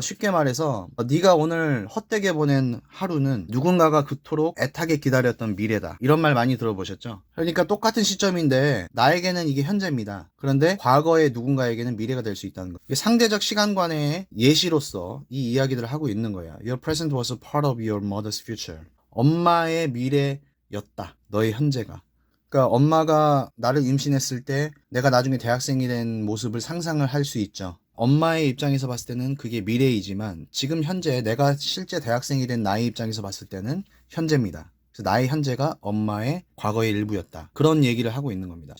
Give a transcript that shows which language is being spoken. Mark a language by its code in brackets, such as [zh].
[ko] 쉽게 말해서 네가 오늘 헛되게 보낸 하루는 누군가가 그토록 애타게 기다렸던 미래다. 이런 말 많이 들어보셨죠? 그러니까 똑같은 시점인데 나에게는 이게 현재입니다. 그런데 과거의 누군가에게는 미래가 될 수 있다는 거. 상대적 시간관의 예시로서 이 이야기들을 하고 있는 거야. [en] Your present was a part of your mother's future. [ko] 엄마의 미래였다. 너의 현재가. 그러니까 엄마가 나를 임신했을 때 내가 나중에 대학생이 된 모습을 상상을 할 수 있죠. 엄마의 입장에서 봤을 때는 그게 미래이지만 지금 현재 내가 실제 대학생이 된 나의 입장에서 봤을 때는 현재입니다. 그래서 나의 현재가 엄마의 과거의 일부였다. 그런 얘기를 하고 있는 겁니다.